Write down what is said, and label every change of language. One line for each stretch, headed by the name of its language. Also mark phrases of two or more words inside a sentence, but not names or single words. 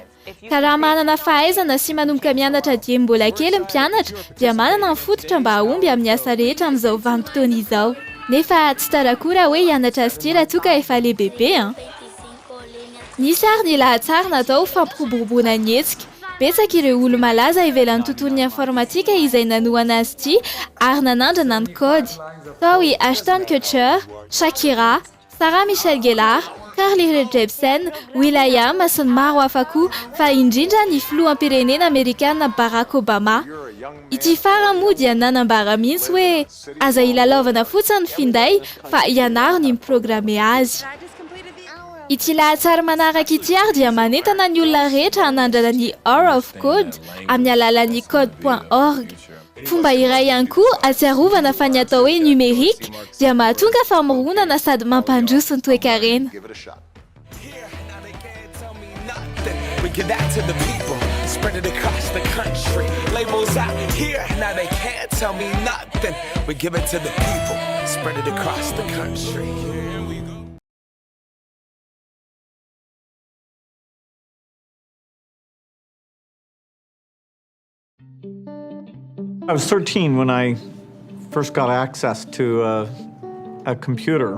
Malagasy: Ka raha manana fahaizana sy manomboka mianatra dieny mbola kely ny mpianatra dia manana ny fototra mba ahomby amin'ny asa rehetra amin'izao vanim-potoana izao. Nefa tsy tarakora hoe hianatra azy ity raha toka efa lehibe. Nisy ary ny lahatsara natao fampiroboroboana ny hetsika. Betsaka ireo olo malaza ivelan'ny tontolon'ny informatika izay nanohana azy ity ary nanandrana ny kody. Tao i Ashton Kutcher, Shakira, Sarah Michelle Gellar, Carly Rae Jepsen, will.i.am sy ny maro hafa koa fa indrindra ny filoham-pirenena Amerikana Barack Obama. Ity farany moa dia nanambara mihitsy hoe aza ilalaovana fotsiny finday fa ianarana ny miprograme azy. Ity lahatsara manaraka ity ary dia manentana ny olona rehetra hanandrana ny Hour of Code amin'ny alalan'ny code.org. Fomba iray ihany koa atsiarovana fa ny atao hoe numérique dia mahatonga famoronana sady mampandroso ny toe-karena.
English: Spread it across the country. Labels out here, now they can't tell me nothing. We give it to the people. Spread it across the country. Here we go. I was 13 when I first got access to a computer.